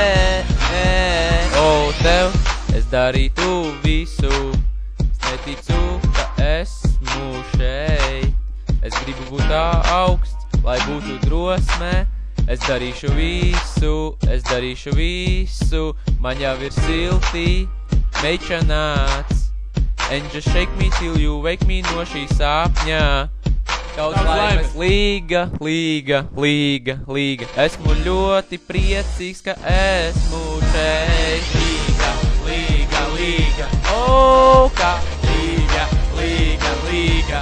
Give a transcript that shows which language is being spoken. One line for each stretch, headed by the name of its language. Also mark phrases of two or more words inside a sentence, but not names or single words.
Latvian: Oh, tev es darītu visu, es neticu, ka esmu šeit. Es gribu būt tā augsts, lai būtu drosme. Es darīšu visu, man jau ir silti, meča nāc.
English: And just shake me till you wake me
Latvian: no šī sapņā. Daudz laimes, līga, līga, līga, līga. Esmu ļoti priecīgs, ka esmu šeit. līga, līga, līga, Oh, kā līga, līga, līga,